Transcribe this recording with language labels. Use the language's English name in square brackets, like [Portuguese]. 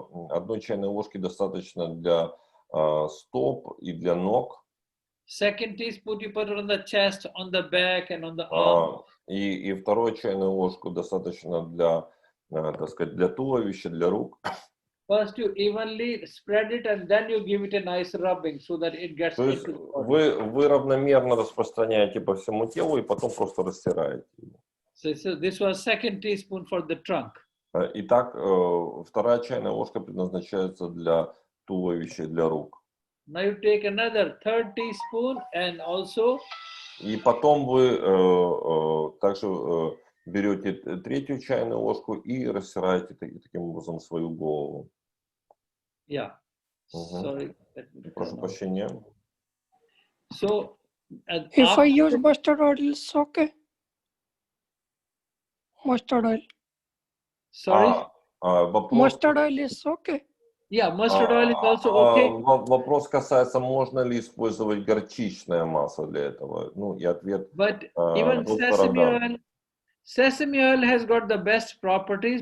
[Russian] Одной чайной ложки достаточно для стоп и для ног. [English] Second teaspoon you put it on the chest, on the back, and on the arm. [Russian] И вторую чайную ложку достаточно для, так сказать, для туловища, для рук. [English] First you evenly spread it and then you give it a nice rubbing so that it gets into the body. [Russian] Вы равномерно распространяете по всему телу и потом просто растираете его. [English] So this was second teaspoon for the trunk. [Russian] Итак, вторая чайная ложка предназначается для туловища, для рук. [English] Now you take another third teaspoon and also. [Russian] И потом вы также берете третью чайную ложку и растираете таким образом свою голову. [English] Yeah. Sorry. [Russian] Прошу прощения. [English] So, if I use mustard oil, it's okay. Mustard oil. Sorry. Mustard oil is okay. Yeah, mustard oil is also okay. [Russian] Вопрос касается, можно ли использовать горчичное масло для этого. Ну, и ответ. [English] But even sesame oil has got the best properties.